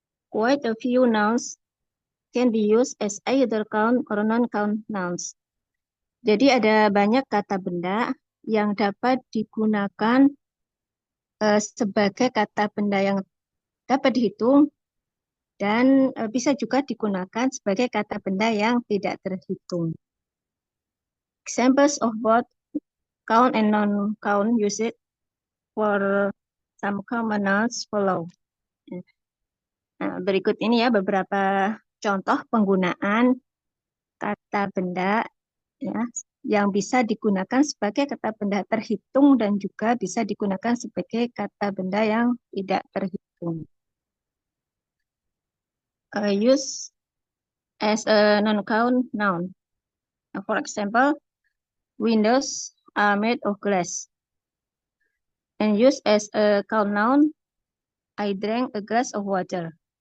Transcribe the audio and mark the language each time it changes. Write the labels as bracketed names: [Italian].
[English] Quite a few nouns can be used as either count or non-count nouns. [Indonesian] Jadi ada banyak kata benda yang dapat digunakan sebagai kata benda yang dapat dihitung dan bisa juga digunakan sebagai kata benda yang tidak terhitung. [English] Examples of both count and non-count usage for some common nouns follow. [Indonesian] Nah, berikut ini ya beberapa contoh penggunaan kata benda ya, yang bisa digunakan sebagai kata benda terhitung dan juga bisa digunakan sebagai kata benda yang tidak terhitung. [English] Use as a non-count noun. For example, Windows are made of glass. And used as a count noun, I drank a glass of water.